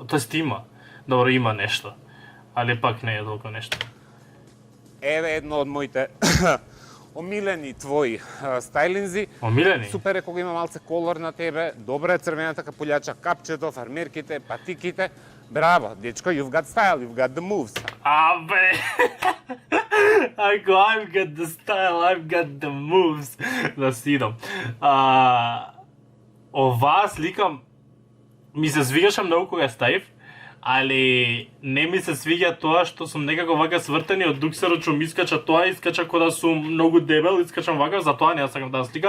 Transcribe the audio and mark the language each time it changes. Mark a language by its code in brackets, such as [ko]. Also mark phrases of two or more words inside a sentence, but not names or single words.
[mk] Тоест има. Добро, има нешто. Али пак не е толку нешто. Еве едно од моите омилени твои стајлинзи. Омилени? Супер е кога има малце колор на тебе, добра е црвената капулјача, капчето, фармерките, патиките. Браво, дечко, [en] you've got style, you've got the moves. [mk] Абе! [en] Ако I've got the style, I've got the moves. [mk] Да си идам. Оваа слика ми се свигаше многу кога ја ставив, али не ми се свиѓа тоа што сум некако вака свртени од дуксерот што ми искача тоа, искача кога да сум многу дебел, искачам вака, затоа не ја сакам таа слика.